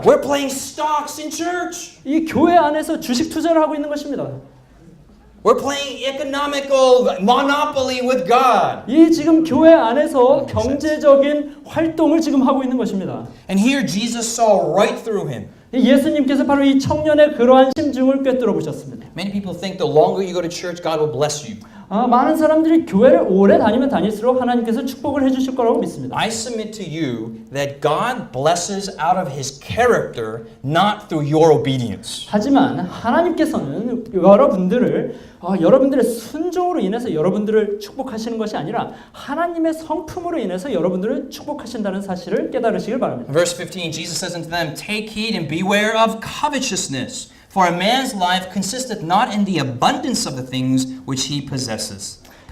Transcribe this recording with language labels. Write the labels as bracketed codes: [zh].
[en] We're playing stocks in church. [ko] 이 교회 안에서 주식 투자를 하고 있는 것입니다. [en] We're playing economical monopoly with God. [ko] 이 지금 교회 안에서 경제적인 활동을 지금 하고 있는 것입니다. [en] And here Jesus saw right through him. [ko] 예수님께서 바로 이 청년의 그러한 심중을 꿰뚫어 보셨습니다. [en] Many people think the longer you go to church, God will bless you. [ko] 많은 사람들이 교회를 오래 다니면 다닐수록 하나님께서 축복을 해주실 거라고 믿습니다. [en] I submit to you that God blesses out of His character, not through your obedience. [ko] 하지만 하나님께서는 여러분들의 순종으로 인해서 여러분들을 축복하시는 것이 아니라 하나님의 성품으로 인해서 여러분들을 축복하신다는 사실을 깨달으시길 바랍니다. [en] Verse 15, Jesus says unto them, Take heed and beware of covetousness. For a man's life consisteth not in the abundance of the things which he possesseth.